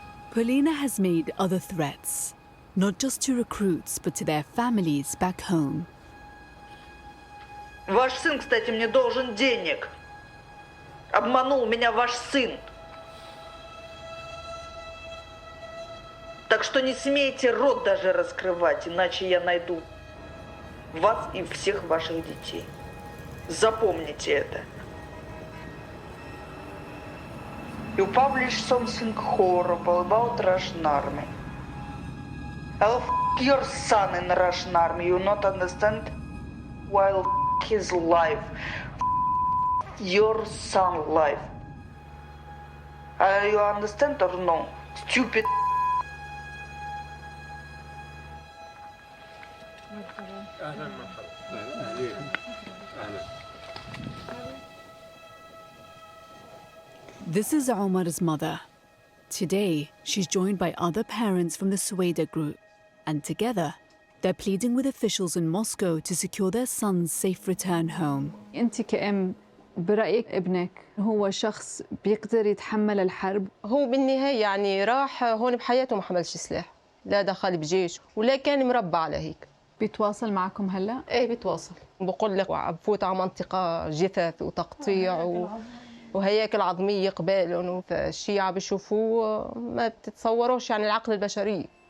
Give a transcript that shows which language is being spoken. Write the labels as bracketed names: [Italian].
[English] Polina has made other threats, not just to recruits but to their families back home. [Russian] Ваш сын, кстати, мне должен денег. Обманул меня ваш сын. Так что не смейте рот даже раскрывать, иначе я найду вас и всех ваших детей. Запомните это. [English] You publish something horrible about Russian army. I'll f*** your son in Russian army, you not understand? While f*** his life. F*** your son life. You understand or no? Stupid. This is Omar's mother. Today, she's joined by other parents from the Sueda group, and together, they're pleading with officials in Moscow to secure their son's safe return home. [Arabic] أنت كأم برأيك ابنك هو شخص بيقدر يتحمل الحرب؟ هو بالنهاية يعني راح هون بحياته ما حملش سلاح، لا دخل بجيش ولا كان مربى على هيك. بيتواصل معكم هلا؟ ايه بيتواصل، بقول لك بفوت على منطقة جثث وتقطيع وهياكل عظمية قبالهم، فالشيعة بيشوفوه ما بتتصوروش يعني العقل البشري.